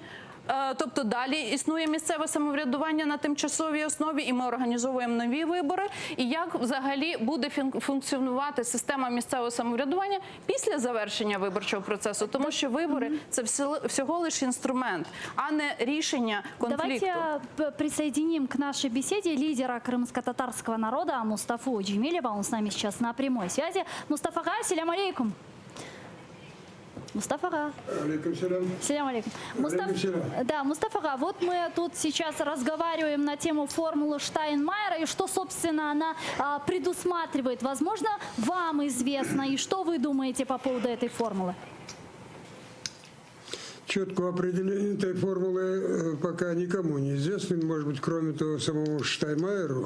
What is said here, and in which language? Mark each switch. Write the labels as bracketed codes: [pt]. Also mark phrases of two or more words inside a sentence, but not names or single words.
[uk] Тобто далі існує місцеве самоврядування на тимчасовій основі, і ми організовуємо нові вибори. І як взагалі буде функціонувати система місцевого самоврядування після завершення виборчого процесу? Тому що вибори – це всього лише інструмент, а не рішення конфлікту. [ru] Давайте присоединим к нашей беседе лидера крымско-татарского народа Мустафу Джемилева. Он с нами сейчас на прямой связи. [ar] Мустафа, салям алейкум. Мустафа. Салям алейкум. [ru] Мустафа, вот мы тут сейчас разговариваем на тему формулы Штайнмайера и что, собственно, она предусматривает. Возможно, вам известно, и что вы думаете по поводу этой формулы? Четкого определения этой формулы пока никому не известно, может быть, кроме того самого Штайнмайеру.